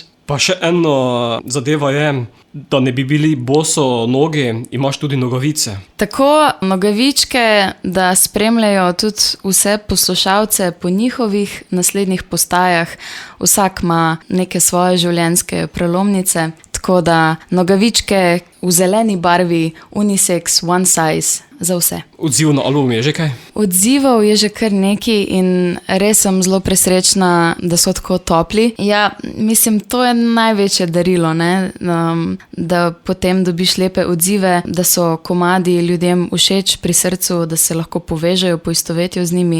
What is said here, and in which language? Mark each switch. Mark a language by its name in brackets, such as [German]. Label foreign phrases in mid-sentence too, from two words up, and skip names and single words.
[Slovenian] Pa še eno zadeva je, da ne bi bili boso nogi, imaš tudi nogavice. Tako, nogavičke, da spremljajo tudi vse poslušalce po njihovih naslednjih postajah. Vsak ima neke svoje življenjske prelomnice, tako da nogavičke v zeleni barvi, [English] unisex, one size, [Slovenian] za vse. Odziv na album je že kaj? Odzivov je že kar nekaj in res sem zelo presrečna, da so tako topli. Ja, mislim, to je največje darilo, ne? Da potem dobiš lepe odzive, da so komadi ljudem všeč pri srcu, da se lahko povežejo, poistovetijo z njimi.